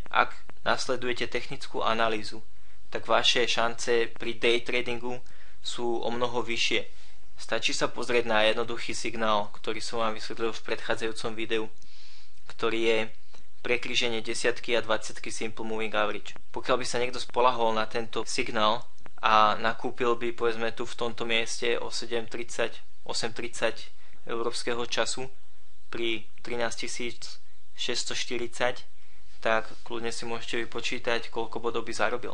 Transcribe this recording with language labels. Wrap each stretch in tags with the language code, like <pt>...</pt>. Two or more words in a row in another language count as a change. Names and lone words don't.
<sk>Ak nasledujete technickú analýzu, tak vaše šance pri</sk> <en>day tradingu</en> <sk>sú o mnoho vyššie. Stačí sa pozrieť na jednoduchý signál, ktorý som vám vysvetlil v predchádzajúcom videu, ktorý je prekríženie desiatky a 20</sk> <en>simple moving average.</en> <sk>Pokiaľ by sa niekto spolahol na tento signál a nakúpil by povedzme tu v tomto mieste o 7:30, 8:30 európskeho času pri 13 640, tak kľudne si môžete vypočítať, koľko bodov by zarobil.</sk>